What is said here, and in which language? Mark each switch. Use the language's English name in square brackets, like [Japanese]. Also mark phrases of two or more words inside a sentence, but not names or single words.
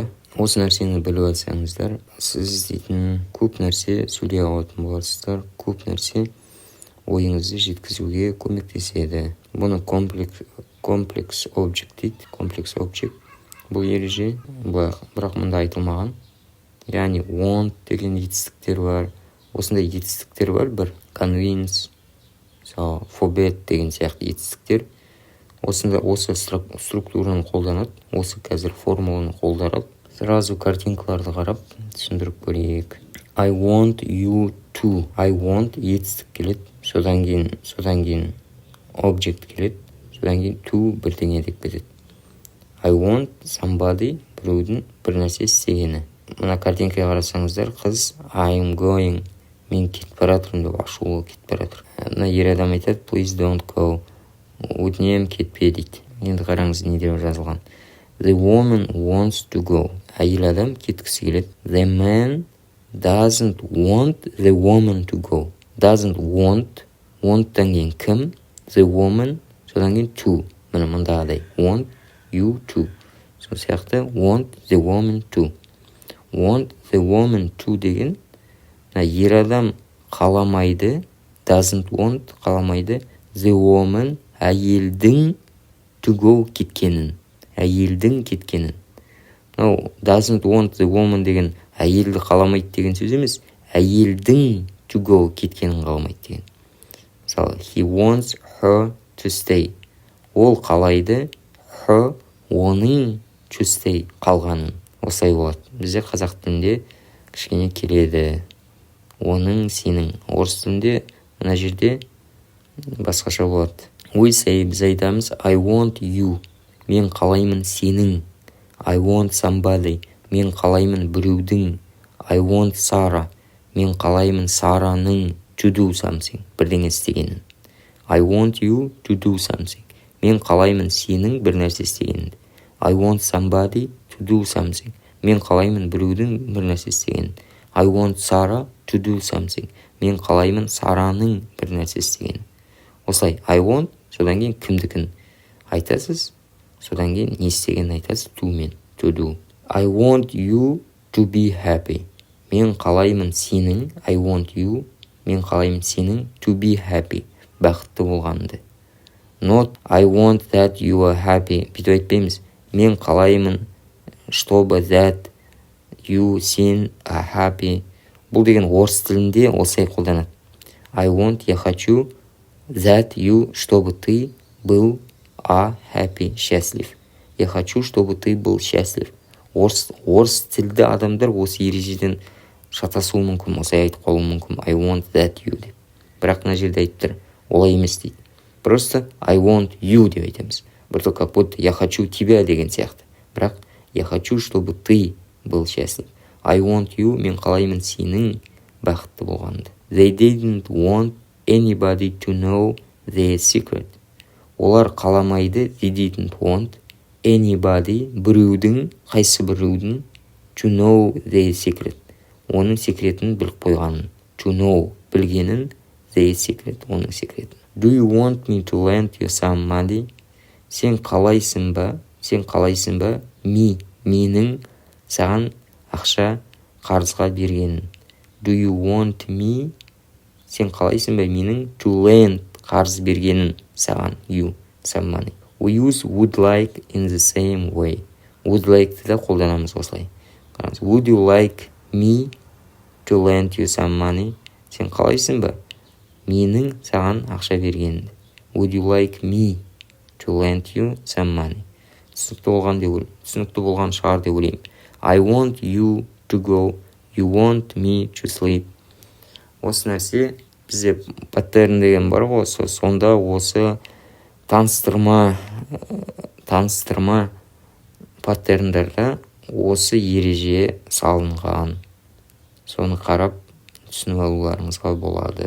[Kazakh] Осы нәрсені біліп алсаңыздар, сіз дейтін көп нәрсе сөйлей алатын боласыздар, көп нәрсе ойыңызды жеткізуге көмектеседі. Бұны [English] комплекс object [Kazakh] дейді. [English] Комплекс object. [Kazakh] Бұл ереже, бірақ мұнда айтылмаған. Яғни want деген етістіктер бар. Осындай етістіктер бар, бір [English] convince, forbid [Kazakh] деген сияқты етістіктер. Осы структураны қолданады. Осы қазір формуланы қолданады. Сразу картинкаларды қарап түсіндіріп көрейік. [English] I want you to. I want [Kazakh] етістік келеді. Содан кейін object келеді. Содан кейін to бірдеңе деп кетеді. [English] I want somebody, [Kazakh] біреудің бір нәрсе істегені. Мына картинкаға қарасаңыздар, қыз [English] I am going, [Kazakh] мен кетіп баратырмын деп ашулы кетіп баратыр. Мына ер адам айтады, [English] please don't go, [Kazakh] өтінем кетпе дейді. Енді қараңыз не деп жазылған. [English] The woman wants to go. [Kazakh] Әйел адам кеткісі келеді. [English] The man doesn't want the woman to go. Doesn't want, [Kazakh] want-тан кейін кім? [English] The woman, [Kazakh] содан кейін to. Мына мұндағыдай. [English] Want you to. [Kazakh] Сол сияқты [English] want the woman to. Want the woman to [Kazakh] деген ер адам қаламайды. [English] Doesn't want қаламайды. The woman әйелдің to go кеткенін. [Kazakh] Әйелдің кеткенін. [English] Doesn't want the woman [Kazakh] деген әйелді қаламайды деген сөз емес. Әйелдің [English] to go [Kazakh] кеткенін қаламайды деген. Мысалы, [English] he wants her to stay. [Kazakh] Ол қалайды her, оның [English] to stay [Kazakh] қалғанын. Осылай болады. Бізде қазақ тілінде кішкене келеді. Оның, сенің. Орыс тілінде мына жерде басқаша болады. Біз айтамыз [English] I want you. [Kazakh] Мен қалаймын сенің. [English] I want somebody. [Kazakh] Мен қалаймын біреудің. [English] I want Sarah. [Kazakh] Мен қалаймын Сараның [English] to do something. [Kazakh] Бірдеңе істегенін. [English] I want you to do something. [Kazakh] Мен қалаймын сенің бір нәрсе істегенін. [English] I want somebody to do something. [Kazakh] Мен қалаймын біреудің бір нәрсе істегенін. [English] I want Sarah to do something. [Kazakh] Мен қалаймын Сараның бір нәрсе істегенін. Осылай, [English] I want, [Kazakh] содан кейін кімдікін айтасыз, содан кейін не істегенін айтасыз, [English] to мен, to do. I want you to be happy. [Kazakh] Мен қалаймын сенің, [English] I want you, [Kazakh] мен қалаймын сенің [English] to be happy, [Kazakh] бақытты болғанды. [English] Not, I want that you are happy. [Kazakh] Бүйтіп айтпаймыз. Мен қалаймын, [English] чтобы that you, сен, are happy. [Kazakh] Бұл деген орыс тілінде осылай қолданады. [English] I want, [Russian] я хочу, [English] that you, [Russian] чтобы ты был happy, счастлив. Я хочу, чтобы ты был счастлив. [Kazakh] Орыс тілді адамдар осы ережеден шатасуы мүмкін, осылай айтып қалуы мүмкін. [English] I want that you деп. [Kazakh] Бірақ мына жерде айтып олай емес дейді. Просто [English] I want you [Kazakh] деп айтамыз. Бір [Russian] как будто я хочу тебя [Kazakh] деген сияқты. [Russian] Бірақ я хочу, чтобы ты был счастлив. [English] I want you, [Kazakh] мен қалаймын сенің бақытты болғанды. [English] They didn't want anybody to know their secret. [Kazakh] Олар қаламайды, [English] they didn't want anybody, [Kazakh] біреудің, қайсы біреудің, [English] to know their secret. [Kazakh] Оның секретін біліп қойғанын. [English] To know, білгенін, their secret, [Kazakh] оның секретін. [English] Do you want me to lend you some money? [Kazakh] Сен қалайсың ба, менің саған ақша қарызға бергенін. [English] Do you want me? [Kazakh] Сен қалайсың ба, менің [English] to lend [Kazakh] қарыз бергенін саған, [English] you, some money. We use would like in the same way. Would like [Kazakh] да қолданамыз осылай. [English] Would you like me to lend you some money? [Kazakh] Сен қалайсың ба, менің саған ақша бергенін. [English] Would you like me to lend you some money? [Kazakh] Түсінікті болған шығар деп ойлаймын. [English] I want you to go. You want me to sleep. [Kazakh] Осы нәрсе бізде паттерн деген бар ғой, сонда осы таныстырма паттерндарда осы ереже салынған. Соны қарап түсініп алуларыңызға болады.